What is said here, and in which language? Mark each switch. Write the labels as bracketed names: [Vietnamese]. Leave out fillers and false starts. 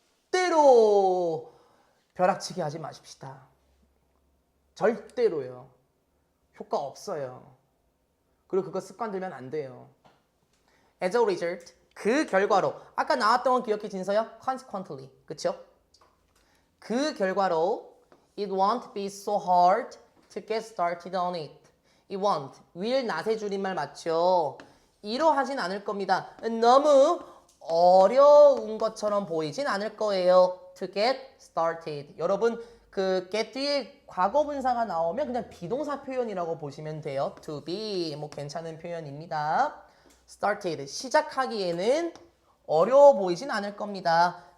[Korean] 절대로 벼락치기 하지 마십시다. 절대로요. 효과 없어요. 그리고 그거 습관 들면 안 돼요. [English] As a result, [Korean] 그 결과로 아까 나왔던 건 기억해 진서야? Consequently, 그쵸? 그 결과로 [English] It won't be so hard to get started on it. It won't, will not의 [Korean] 줄임말 맞죠? 이러하진 않을 겁니다. 너무 어려운 것처럼 보이진 않을 거예요. [English] To get started. [Korean] 여러분 그 get 뒤에 과거분사가 나오면 그냥 비동사 표현이라고 보시면 돼요. To be 뭐 괜찮은 표현입니다. started 시작하기에는 어려워 보이진 않을 겁니다.